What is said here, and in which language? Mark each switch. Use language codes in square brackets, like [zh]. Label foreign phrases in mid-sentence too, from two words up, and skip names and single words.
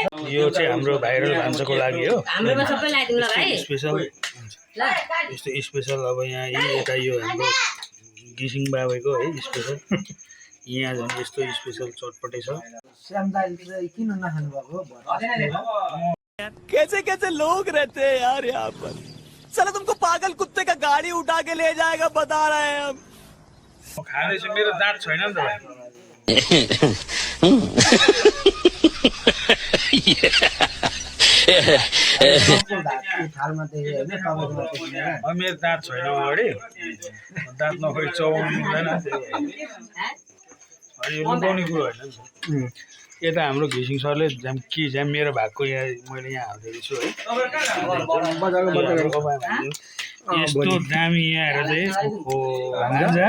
[ne] यो चाहिँ हाम्रो भाइरल भान्साको लागि हो हाम्रोमा सबै ल्याइदिनु ल भाइ स्पेसल यस्तो स्पेसल अब यहाँ यता यो हाम्रो घिसिङ बाबाको है स्पेसल यहाँ झन् यस्तो स्पेसल चटपटे छ श्याम दाइले किन नखानु भएको [hi] कैसे कैसे लोग रहते हैं यार यहाँ पर साला तुमको पागल कुत्ते का गाड़ी उठा के ले जाएगा बता रहे हैं हम [ne] खाँदैछु मेरो दाँत छैन नि त भाइ थालमा देखेँ होइन तपाईँको मात्रै किनेर। अब मेरो दाँत छैन अगाडि दाँत नखोइ चबाउनु मिल्दैन यो लुकाउने कुरो होइन नि त यता हाम्रो घिसिङ सरले झ्याम मेरो भएको यहाँ मैले यहाँ हालिदिएको छु है यस्तो दामी यहाँ हेरेर चाहिँ भान्जा